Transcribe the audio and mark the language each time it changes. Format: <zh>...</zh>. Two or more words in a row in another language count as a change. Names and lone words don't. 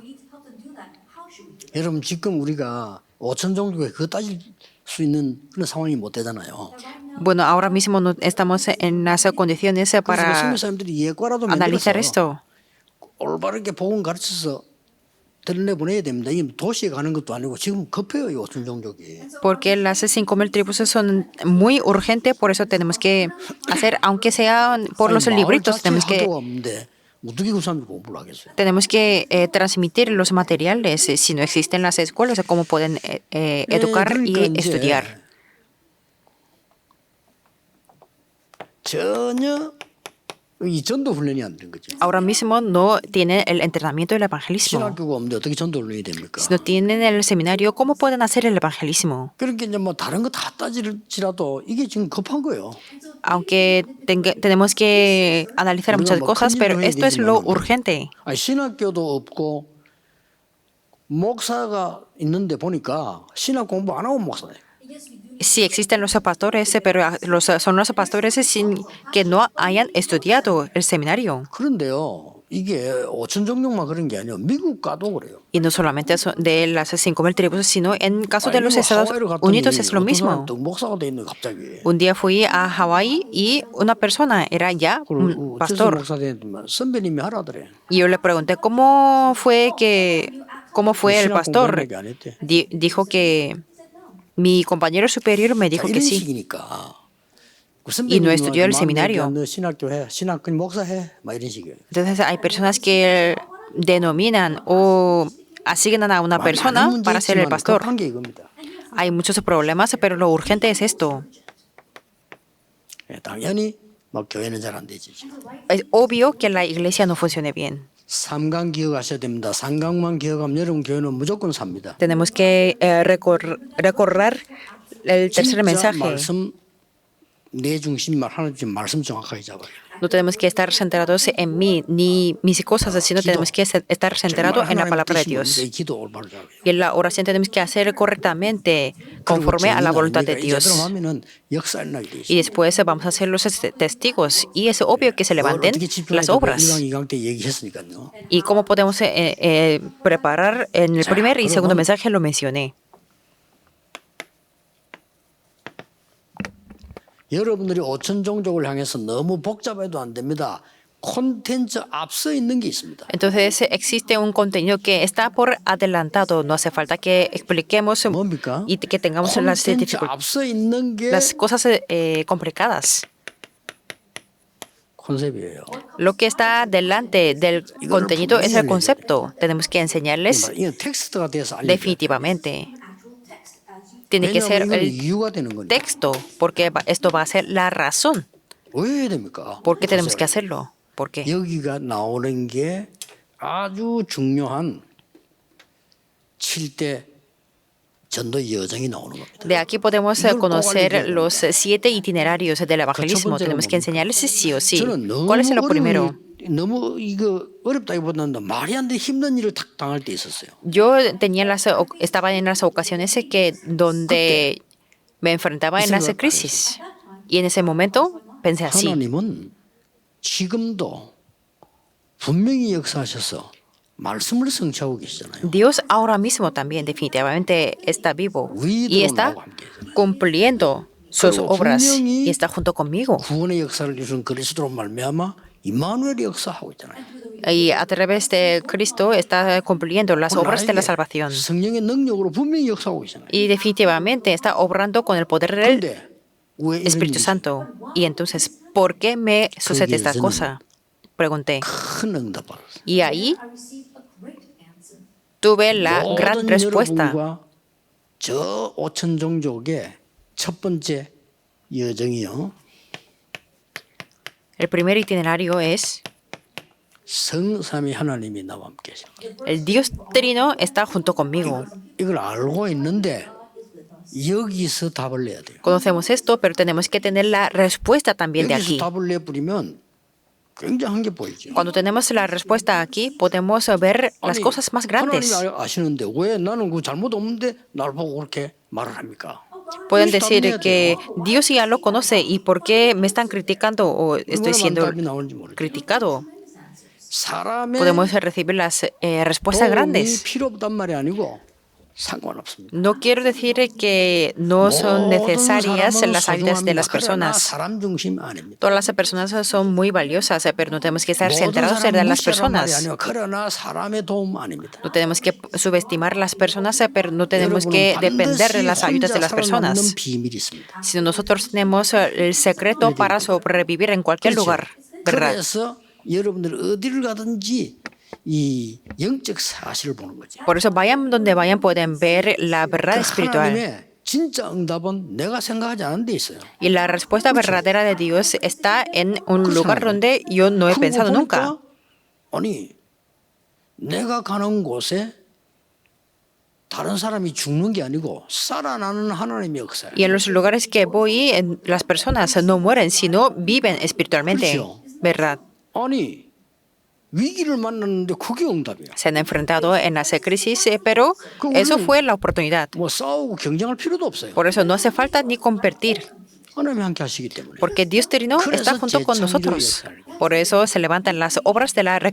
<ko>여러분 지금 우리가 5천 종족에 그거 따질 수 있는 그런 상황이 못 되잖아요.</ko> <es>Bueno, ahora mismo no estamos en las condiciones</es> <ko>그래서</ko> <es>para</es> <ko>선교사님들이 예과라도</ko> <es>analizar</es> <ko>만들어서</ko> <es>esto.</es> <ko>올바르게 복음 가르쳐서 들려보내야 됩니다. 이 도시에 가는 것도 아니고 지금 급해요 이 5천 종족이.</ko> <es>Porque las 5.000 tribus son muy urgentes, por eso tenemos que hacer, aunque sea por los libritos,</es> <ko>자체에 학교가 없는데 어떻게 그 사람들이 공부를 하겠어요?</ko> <es>tenemos que transmitir los materiales. Si no existen las escuelas, ¿cómo pueden educar</es> <ko>그러니까</ko> <es>y</es> <ko>이제</ko> <es>estudiar?</es> <ko>전혀 이 전도 훈련이 안 된 거죠.</ko> <es>Ahora mismo no tienen el entrenamiento del evangelismo.</es> <ko>신학교가 없는데 어떻게 전도 훈련이 됩니까?</ko> <es>Si no tienen el seminario, ¿cómo pueden hacer el evangelismo?</es> <ko>그러니까 이제 뭐 다른 거 다 따질지라도 이게 지금 급한 거예요.</ko> <es>Aunque tenemos que analizar muchas cosas, pero esto es lo urgente.</es> <ko>아니, 신학교도 없고 목사가 있는데 보니까 신학 공부 안 하고 목사네.</ko> <es>Sí existen los pastores, pero son los pastores sin que no hayan estudiado el seminario.</es> <ko>그런데요, 이게 5천 종족만 그런 게 아니에요. 미국 가도 그래요.</ko> <es>Y no solamente de las 5.000 tribus, sino en caso de los Estados Unidos es lo mismo. 또 목사가 돼 있는 갑자기. Un día fui a Hawái y una persona era ya un</es> <ko>그리고</ko> <es>pastor.</es> <ko>목사 됐지만 선배님이 하라더래.</ko> <es>Y yo le pregunté cómo fue el</es> <ko>신학</ko> <es>pastor.</es> <ko>공부하는 얘기 안 했대.</ko> <es>Dijo que mi compañero superior me dijo</es> <ko>자,</ko> <es>que</es> <ko>이런</ko> <es>sí.</es> <ko>식이니까. 그</ko> <es>Y no estudió el seminario.</es> <ko>너 신학교 해, 신학 그 목사해, 막 이런 식이에요.</ko> <es>Entonces hay personas que denominan o asignan a una persona</es> <ko>많은</ko> <es>para ser el</es> <ko>문제 있지만</ko> <es>pastor.</es> <ko>급한 게 이겁니다.</ko> <es>Hay muchos problemas, pero lo urgente es esto.</es> <ko>예, 당연히 막 교회는 잘 안 되지.</ko> <es>Es obvio que la iglesia no funcione bien.</es> <ko>삼강 기억하셔야 됩니다. 삼강만 기억하면 여러분 교회는 무조건 삽니다.</ko> <es>Tenemos que recorrer el tercer</es> <ko>진짜</ko> <es>mensaje.</es> <ko>말씀 내 중심 하나님 말씀 정확하게 잡아요.</ko> <es>No tenemos que estar centrados en mí ni mis cosas, sino tenemos que estar centrados en la palabra de Dios.</es> <ko>이 기도 올바로 잡아요.</ko> <es>Y en la oración tenemos que hacer correctamente, conforme a la voluntad de Dios.</es> <ko>이제처럼 하면은 역사 일어나게 돼</ko> <es>Y</es> <ko>있어요.</ko> <es>después vamos a ser los testigos. Y es obvio que se levanten</es> <ko>어떻게</ko> <es>las</es> <ko>집중해서</ko> <es>obras.</es> <ko>1강, 2강 때 얘기했으니까요.</ko> <es>Y cómo podemos preparar en el primer y segundo mensaje lo mencioné.</es> <ko>여러분들이 5천 종족을 향해서 너무 복잡해도 안 됩니다. 콘텐츠 앞서 있는 게 있습니다.</ko> <es>Entonces existe un contenido que está por adelantado. No hace falta que expliquemos</es> <ko>뭡니까?</ko> <es>y que tengamos las</es> <ko>콘텐츠 앞서 있는 게</ko> <es>cosas complicadas.</es> <ko>컨셉이에요.</ko> <es>Lo que está delante del contenido es el concepto. Tenemos que enseñarles</es> <ko>이건 텍스트가 돼서 알려줘요.</ko> <es>definitivamente. Tiene que ser</es> <ko>왜냐하면 이건</ko> <es>el</es> <ko>이유가 되는 거니까.</ko> <es>texto, porque esto va a ser la razón.</es> <ko>왜 해야 됩니까?</ko> <es>¿Por qué tenemos que hacerlo? ¿Por qué?</es> <ko>여기가 나오는 게 아주 중요한 7대 전도 여정이 나오는 겁니다.</ko> <es>De aquí podemos conocer los 7 itinerarios del evangelismo. Tenemos que enseñarles sí o sí.</es> <ko>저는</ko> <es>¿Cuál es lo primero?</es> <ko>너무 이거 어렵다기보다는 말이 안 돼 힘든 일을 탁 당할 때 있었어요.</ko> <es>Yo estaba en las ocasiones donde me enfrentaba en las crisis. Y en ese momento pensé así.</es> <ko>하나님은 지금도 분명히 역사하셔서 말씀을 성취하고 계시잖아요.</ko> <es>Dios ahora mismo también definitivamente está vivo y está cumpliendo sus obras y está junto conmigo.</es> <ko>구원의 역사를 이루는 그리스도로 말미암아 임마누엘의 역사하고 있잖아요.</ko> <es>Y a través de Cristo está cumpliendo las obras de la</es> <ko>나에게</ko> <es>salvación.</es> <ko>성령의 능력으로 분명히 역사하고 계시잖아요.</ko> <es>Y definitivamente está obrando con el poder del</es> <ko>그런데 왜</ko> <es>Espíritu Santo. Y entonces, ¿por qué me sucede esta cosa? Pregunté.</es> <ko>큰 응답을 받았어요.</ko> <es>Y ahí tuve la gran</es> <ko>모든</ko> <es>respuesta.</es> <ko>여러분과 저 5천 종족의 첫 번째 여정이요.</ko> <es>El primer itinerario es</es> <ko>성삼위 하나님이 나와 함께 계십니다.</ko> <es>el Dios Trino está junto conmigo.</es> <ko>이걸 알고 있는데 여기서 답을 내야 돼요.</ko> <es>Conocemos esto, pero tenemos que tener la respuesta también de</es> <ko>여기서</ko> <es>aquí.</es> <ko>답을 내버리면 굉장한 게 보이죠.</ko> <es>Cuando tenemos la respuesta aquí, podemos ver las cosas más grandes.</es> <ko>하나님이 아시는데 왜 나는 그 잘못 없는데 날 보고 그렇게 말을 합니까?</ko> <es>Pueden</es> <ko>여기서 답을</ko> <es>decir</es> <ko>내야</ko> <es>que</es> <ko>돼요.</ko> <es>Dios ya lo conoce y por qué me están criticando o estoy</es> <ko>얼마나</ko> <es>siendo</es> <ko>답이 나오는지 모르죠.</ko> <es>criticado.</es> <ko>사람의</ko> <es>Podemos recibir las respuestas</es> <ko>도움이</ko> <es>grandes.</es> <ko>필요 없단 말이 아니고 상관없습니다.</ko> <es>No quiero decir que no son necesarias las ayudas de las personas.</es> <ko>사람 중심 아닙니다.</ko> <es>Todas las personas son muy valiosas, pero no tenemos que estar</es> <ko>모든</ko> <es>centrados en</es> <ko>사람</ko> <es>las</es> <ko>무시하란 말이</ko> <es>personas.</es> <ko>아니고 그러나 사람의 도움 아닙니다.</ko> <es>No tenemos que subestimar las personas, pero no tenemos que depender de las ayudas de las personas.</es> <ko>비밀이 있습니다.</ko> <es>Si nosotros tenemos el secreto para sobrevivir en cualquier lugar, ¿verdad?</es> <ko>그래서 여러분들 어디를 가든지 이 영적 사실을 보는 거죠.</ko> <es>Por eso vayan donde vayan pueden ver la verdad espiritual.</es> <ko>하나님의 진짜 응답은 내가 생각하지 않은 데 있어요.</ko> <es>Y la respuesta verdadera de Dios está en un lugar donde yo no he pensado nunca.</es> <ko>아니 내가 가는 곳에 다른 사람이 죽는 게 아니고 살아나는 하나님의 역사예요.</ko> <es>Y en los lugares que voy, las personas no mueren, sino viven espiritualmente,</es> <ko>그렇죠.</ko> <es>¿verdad?</es> <ko>아니 위기를 만났는데 그게 응답이야.</ko> <es>Se han enfrentado en las crisis, pero eso fue la oportunidad.</es> <ko>뭐 싸우고 경쟁할 필요도 없어요.</ko> <es>Por eso no hace falta ni competir,</es> <ko>하나님이 함께 하시기 때문에.</ko> <es>porque Dios Trino está junto con nosotros. Por eso se levantan las obras de la</es>